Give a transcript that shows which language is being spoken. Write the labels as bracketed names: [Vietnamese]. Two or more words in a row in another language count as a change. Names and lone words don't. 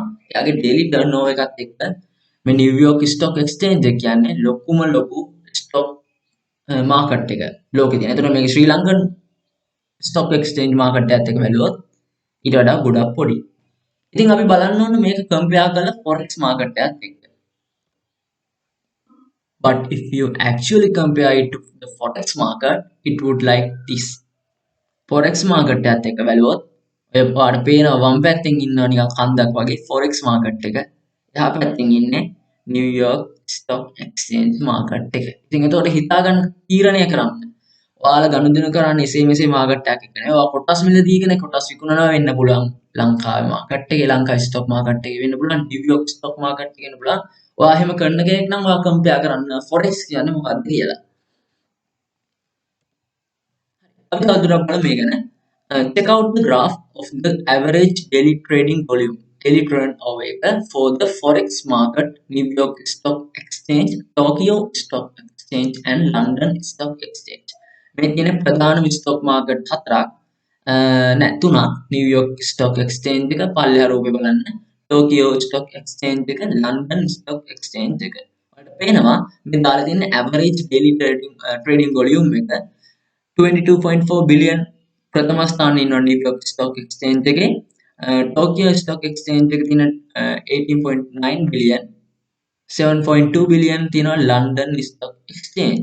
[Sinhala] එයාගේ [English] daily turnover [Sinhala] එකත් එක්ක මේ නිව්යෝර්ක් ස්ටොක් එක්ස්චේන්ජ් එක කියන්නේ ලොකුම [English] stock market [Sinhala] එක ලෝකේ තියෙන. ඒතර මේක [English] Sri Lankan stock exchange market [Sinhala] එකත් එක්ක බැලුවොත් ඊට වඩා ගොඩක් පොඩි. ඉතින් අපි බලන්න ඕනේ මේක කම්පෙයාර් කරලා [English] forex market [Sinhala] එකත් එක්ක. [English] But if you actually compare it to the forex market, it would like this. forex market [Sinhala] එකත් එක්ක බැලුවොත් ඔය පාට පේනවා වම් පැත්තෙන් ඉන්නවා නිකන් කන්දක් වගේ [English] forex market [Sinhala] එක. එහා පැත්තෙන් ඉන්නේ [English] New York Stock Exchange market [Sinhala] එක. ඉතින් ඒතකොට හිතා ගන්න තීරණය කරන්න. ඔයාලා ගනුදෙනු කරන්නේ එසේ මෙසේ මාකට් එකක් එක්ක නේ. ඔයා කොටස් මිලදීගෙන කොටස් විකුණනවා වෙන්න පුළුවන්. ලංකාවේ මාකට් එකේ ලංකාවේ [English] stock market [Sinhala] එකේ වෙන්න පුළුවන්. [English] New York stock market [Sinhala] එකේ වෙන්න පුළුවන්. ඔයා එහෙම කරන කෙනෙක් නම් ඔයා කම්පෙයාර් කරන්න forex කියන්නේ මොකක්ද කියලා. අපි තවදුරටත් බලමු මේ ගැන. [English] Check out the graph of the average daily trading volume. Daily turnover එක for the forex market, New York Stock Exchange, Tokyo Stock Exchange and London Stock Exchange. [Sinhala] මේ කියන ප්‍රධාන [English] stock market [Sinhala] හතරක් තුනක් නිව්යෝර්ක් ස්ටොක් එක්ස්චේන්ජ් එක පල්ලෙහා රූපේ බලන්න ටෝකියෝ ස්ටොක් එක්ස්චේන්ජ් එක ලන්ඩන් ස්ටොක් එක්ස්චේන්ජ් එක ඔයාලට පේනවා මේ දාලා තියෙන [English] average daily trading volume [Sinhala] එක 22.4 බිලියන් ප්‍රථම ස්ථානයේ ඉන්න නිව්යෝර්ක් ස්ටොක් එක්ස්චේන්ජ් එකේ ටෝකියෝ ස්ටොක් එක්ස්චේන්ජ් එකේ තියෙන 18.9 බිලියන් 7.2 බිලියන් තියෙනවා ලන්ඩන් ස්ටොක් එක්ස්චේන්ජ්.